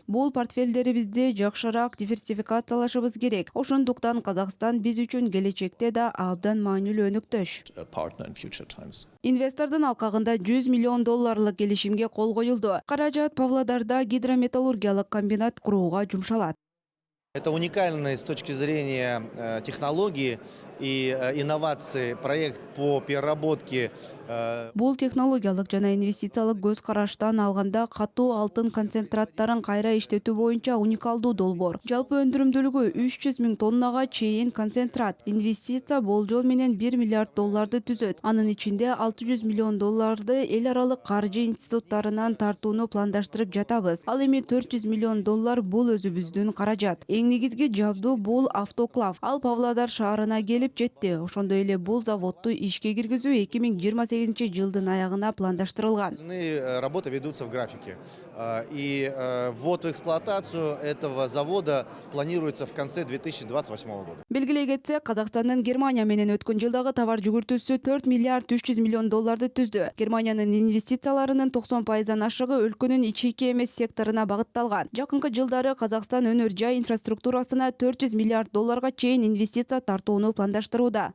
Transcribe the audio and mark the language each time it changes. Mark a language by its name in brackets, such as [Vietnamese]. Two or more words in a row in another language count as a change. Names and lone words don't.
[Kyrgyz] Бул портфелдерибизди жакшыраак диверсификациялашыбыз керек. Ошондуктан Казакстан биз үчүн келечекте да абдан маанилүү өнүктөш. Инвестордун алкагында $100 миллион келишимге кол коюлду. Каражат Павлодарда гидрометаллургиялык комбинат курууга жумшалат. [Russian] Это уникальный с точки зрения технологии и инноваций проект по переработке. [Kyrgyz] Бул технологиялык жана инвестициялык көз караштан алганда катуу алтын концентраттарын кайра иштетүү боюнча уникалдуу долбоор. Жалпы өндүрүмдүүлүгү 300 000 тоннага чейин концентрат. Инвестиция болжол менен $1 миллиард түзөт. Анын ичинде $600 миллион эл аралык каржы институттарынан тартууну пландаштырып жатабыз. Ал эми $400 миллион бул өзүбүздүн каражат. Эң негизги жабдуу бул автоклав. Ал Павлодар шаарына келип жетти. Ошондой эле бул заводду ишке киргизүү 2028 жылдын аягына пландаштырылган. [Russian] Работы ведутся в графике. И ввод в эксплуатацию этого завода планируется в конце 2028 года. [Kyrgyz] Белгилей кетсек, Казакстандын Германия менен өткөн жылдагы товар жүгүртүүсү $4 миллиард 300 миллион түздү. Германиянын инвестицияларынын 90% ашыгы өлкөнүн ички эмес секторуна багытталган. Жакынкы жылдары Казакстан өнөр жай инфраструктурасына $400 миллиард чейин инвестиция тартууну пландаштырууда.